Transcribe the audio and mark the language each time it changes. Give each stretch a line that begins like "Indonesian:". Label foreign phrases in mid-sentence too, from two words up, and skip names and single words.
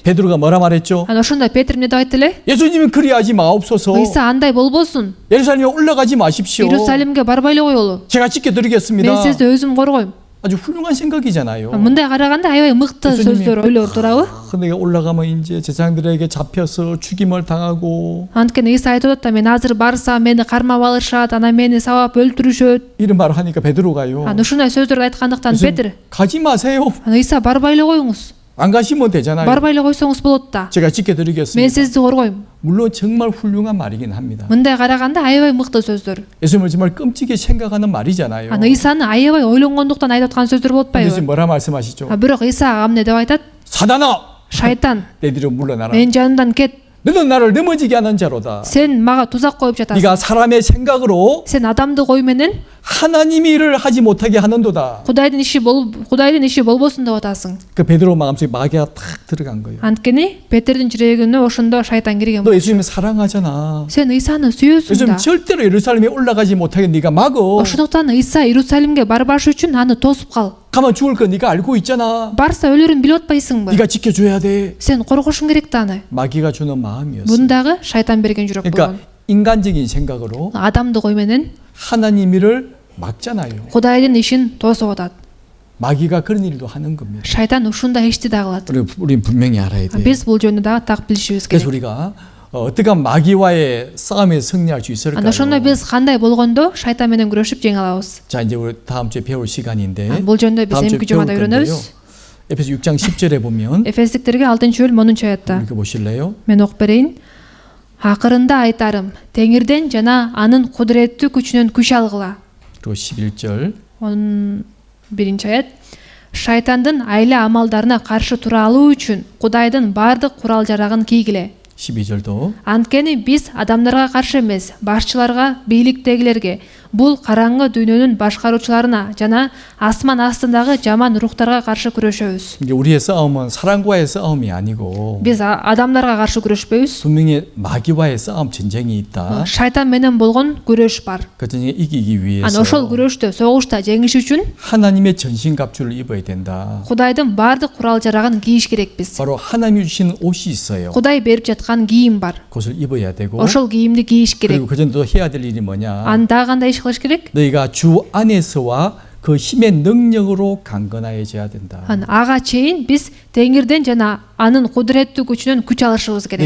Korean: 베드로가 뭐라 말했죠?
Kyrgyz: Анан ошондо Петр эмне деп айтты эле?
Korean: 예수님은 그리하지 마옵소서.
Kyrgyz: Иса андай болбосун.
Korean: 예루살렘에 올라가지 마십시오.
Kyrgyz: Иерусалимге барбай эле коелу.
Korean: 제가 지켜드리겠습니다.
Kyrgyz: Мен сизди өзүм коргойм.
Korean: 아주 훌륭한 생각이잖아요.
Kyrgyz: Мындай караганда аябай мыкты
Korean: 예수님이
Kyrgyz: сөздөр ойлор туурабы?
Korean: 내가 올라가면 이제 제사장들에게 잡혀서 죽임을 당하고
Kyrgyz: Анткени Иса айтып атат да, мен азыр барсам мени кармап алышат, анан мени сабап өлтүрүшөт.
Korean: 이런 말을 하니까 베드로가요.
Kyrgyz: Анан ушундай сөздөрдү айткандыктан
Korean: 예수님,
Kyrgyz: Петр,
Korean: 가지 마세요.
Kyrgyz: анан Иса барбай эле коюңуз.
Korean: 안 가시면 되잖아요.
Kyrgyz: Барбай эле койсоңуз болот да.
Korean: 제가
Kyrgyz: Мен
Korean: 지켜드리겠습니다.
Kyrgyz: сизди коргойм.
Korean: 물론 정말 훌륭한 말이긴 합니다.
Kyrgyz: Мындай караганда аябай мыкты сөздөр.
Korean: 예수님을 정말 끔찍이 생각하는 말이잖아요.
Kyrgyz: Анан Исаны аябай ойлонгондуктан айтып аткан сөздөр болуп
Korean: 근데
Kyrgyz: атпайбы?
Korean: 지금 뭐라 말씀하시죠?
Kyrgyz: Бирок Исага эмне деп айтат?
Korean: 사단아,
Kyrgyz: Шайтан,
Korean: 내 뒤로 물러나라.
Kyrgyz: мен жанымдан кет.
Korean: 너는 나를 넘어지게 하는 자로다.
Kyrgyz: Сен мага тузак коюп жатасың.
Korean: 네가 사람의 생각으로
Kyrgyz: Сен адамдык ой менен
Korean: 하나님이 일을 하지 못하게 하는도다.
Kyrgyz: Кудайдын иши болбосун деп атасың.
Korean: 그 베드로 마음속에 마귀가 탁 들어간 거예요.
Kyrgyz: Анткени Петрдин жүрөгүнө ошондо шайтан кирген.
Korean: 너 예수님을 사랑하잖아.
Kyrgyz: Сен Исаны сүйөсүң
Korean: 요즘
Kyrgyz: да.
Korean: 절대로 예루살렘에 올라가지 못하게 네가 막어.
Kyrgyz: Ошондуктан Иса Иерусалимге барбаш үчүн аны тосуп кал.
Korean: 가면 죽을 거 네가 알고 있잖아.
Kyrgyz: Барса өлөрүн билип атпайсыңбы?
Korean: 네가 지켜줘야 돼.
Kyrgyz: Сен коргошуң керек да аны.
Korean: 마귀가 주는 마음이었어.
Kyrgyz: Мундагы шайтан берген жүрөк болгон.
Korean: 그러니까 인간적인 생각으로
Kyrgyz: Адамдык ой менен
Korean: 하나님 일을 막잖아요.
Kyrgyz: Кудайдын ишин тосуп атат.
Korean: 마귀가 그런 일도 하는 겁니다.
Kyrgyz: Шайтан ушундай ишти да кылат.
Korean: 우리 분명히 알아야 돼요.
Kyrgyz: Биз бул жөнүндө дагы так билишибиз
Korean: 그래서
Kyrgyz: керек.
Korean: 우리가 어떻게 하면 마귀와의 싸움에 승리할 수 있을까요?
Kyrgyz: Анда ошондо биз кандай болгондо шайтан менен күрөшүп жеңе алабыз?
Korean: 자, 이제 우리 다음 주에 배울 시간인데
Kyrgyz: Бул жөнүндө биз
Korean: 다음 주에
Kyrgyz: эмки
Korean: 배울
Kyrgyz: жумада
Korean: 건데요.
Kyrgyz: үйрөнөбүз.
Korean: 에베소 6장 10절에 보면
Kyrgyz: Эфестиктерге 6-бөлүм 10-аятта.
Korean: 읽어 보실래요?
Kyrgyz: Мен окуп берейин. Акырында айтарым, Теңирден жана анын кудуреттүү күчүнөн күч алгыла.
Korean: 그리고 11절
Kyrgyz: 11-аят. Шайтандын айла амалдарына каршы тура алуу үчүн Кудайдын бардык курал жарагын кийгиле.
Korean: 12절도
Kyrgyz: Анткени биз адамдарга каршы эмес, башчыларга, бийликтегилерге, бул караңгы дүйнөнүн башкаруучуларына жана асман астындагы жаман рухтарга каршы күрөшөбүз.
Korean: 이제 우리의 싸움은 사람과의 싸움이 아니고
Kyrgyz: Биз адамдарга каршы күрөшпөйбүз.
Korean: 분명히 마귀와의 싸움 전쟁이 있다.
Kyrgyz: Шайтан менен болгон күрөш бар.
Korean: 그 전쟁에 이기기
Kyrgyz: Ана ошол
Korean: 위해서
Kyrgyz: күрөштө, согушта жеңиш үчүн
Korean: 하나님의 전신갑주를 입어야 된다.
Kyrgyz: Кудайдын баардык курал-жарагын кийиш керекпиз.
Korean: 바로 하나님이 주신 옷이 있어요.
Kyrgyz: Кудай берип жаткан кийим бар.
Korean: 그것을 입어야 되고
Kyrgyz: Ошол кийимди кийиш керек.
Korean: 그리고 그전도 해야 될 일이 뭐냐?
Kyrgyz: Анда кандай иш кылыш керек?
Korean: 너희가 주 안에서와 그 힘의 능력으로 강건해져야 된다.
Kyrgyz: Ага чейин биз Теңирден жана анын кудуреттүү күчүнөн күч алышыбыз керек.